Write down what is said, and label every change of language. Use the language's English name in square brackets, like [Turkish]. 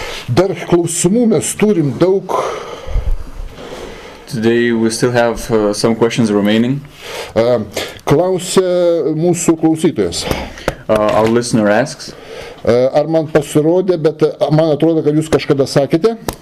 [Lithuanian] Dar klausimų mes turim daug. [English] Today we still have some questions remaining. [Lithuanian] Klausia mūsų klausytojas. [English] Our listener asks. [Lithuanian] Ar man pasirodė, bet man atrodo, kad jūs kažkada sakėte.